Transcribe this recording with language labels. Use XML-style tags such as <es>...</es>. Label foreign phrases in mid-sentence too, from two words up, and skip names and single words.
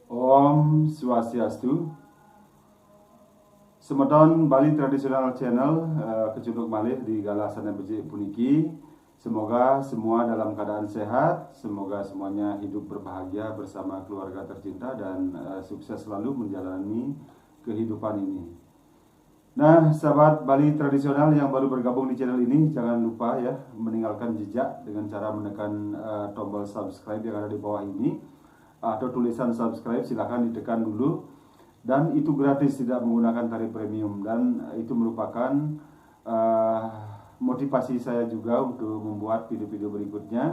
<ban>Om Swastiastu. Semeton Bali Tradisional Channel kecunduk malih di galasan beci puniki.</ban> <id>Semoga semua dalam keadaan sehat, semoga semuanya hidup berbahagia bersama keluarga tercinta dan sukses selalu menjalani kehidupan ini. Nah, sahabat Bali Tradisional yang baru bergabung di channel ini, jangan lupa ya meninggalkan jejak dengan cara menekan tombol subscribe yang ada di bawah ini atau tulisan subscribe, silahkan ditekan dulu, dan itu gratis, tidak menggunakan tarif premium, dan itu merupakan motivasi saya juga untuk membuat video-video berikutnya.</id>